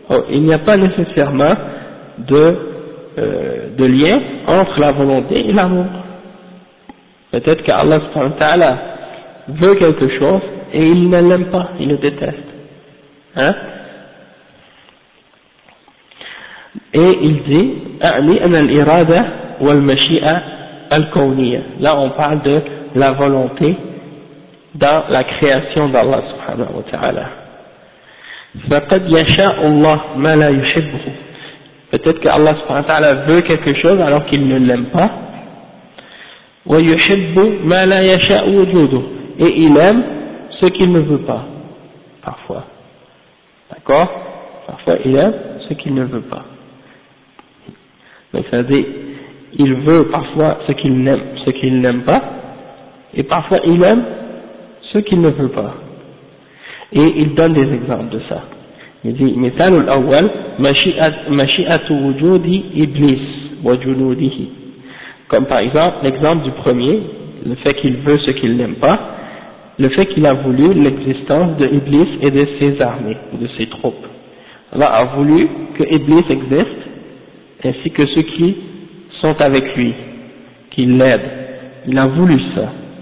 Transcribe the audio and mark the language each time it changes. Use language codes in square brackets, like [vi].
[fr] Il n'y a pas nécessairement de lien entre la volonté et l'amour. Peut-être qu'Allah subhanahu wa ta'ala veut quelque chose et il ne l'aime pas, il le déteste. Hein? Et il dit, [ar] أعني أن الإرادة والمشيئة الكونية. [fr] Là on parle de la volonté dans la création d'Allah subhanahu wa ta'ala. [ar] فقد يشاء الله ما لا يحبه. [fr] Peut-être que Allah subhanahu wa ta'ala veut quelque chose alors qu'il ne l'aime pas. [ar] ويحب ما لا يشاء وجوده. [fr] Et il aime ce qu'il ne veut pas. Parfois. D'accord? Parfois il aime ce qu'il ne veut pas. Donc ça veut dire, il veut parfois ce qu'il n'aime pas. Et parfois il aime ce qu'il ne veut pas. Et il donne des exemples de ça. Il dit, [ar] مثال الأول مشيئة وجود إبليس وجنوده. [fr] Comme par exemple, l'exemple du premier, le fait qu'il veut ce qu'il n'aime pas, le fait qu'il a voulu l'existence de Iblis et de ses armées, de ses troupes. Allah a voulu que Iblis existe, ainsi que ceux qui sont avec lui, qui l'aident. Il a voulu ça.